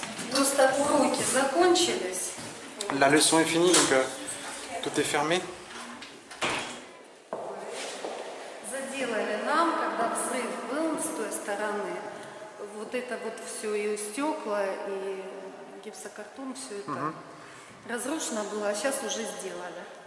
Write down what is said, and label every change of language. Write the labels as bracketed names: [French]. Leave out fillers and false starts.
[Russian] Просто уроки закончились. [French] La leçon est finie, donc tout est fermé. [Russian] Заделали нам, когда взрыв был с той стороны, вот это вот все, и стекла, и гипсокартон, все это разрушено было, а сейчас уже сделали.